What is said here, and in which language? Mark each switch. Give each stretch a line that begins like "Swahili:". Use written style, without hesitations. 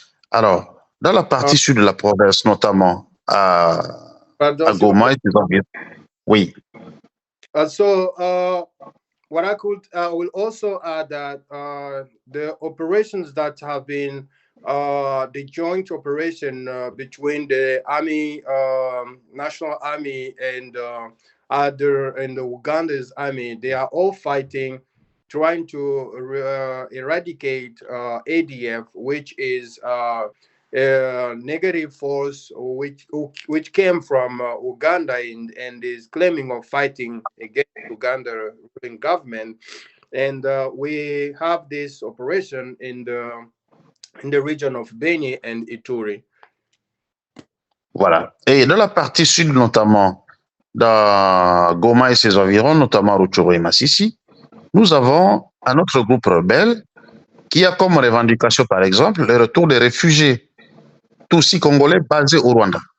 French: Alors, dans la partie sud de la province, notamment à Goma et ses environs. Oui.
English: What I will also add that the operations that have been the joint operation between the army, national army, and the Uganda's army, they are all fighting, trying to eradicate ADF, which is negative force which came from Uganda and is claiming of fighting against Uganda ruling government, and we have this operation in the region of Beni and Ituri.
French: Voilà. Et dans la partie sud, notamment dans Goma et ses environs, notamment Rutshuru et Masisi, nous avons un autre groupe rebelle qui a comme revendication, par exemple, le retour des réfugiés Tutsis congolais basés au Rwanda.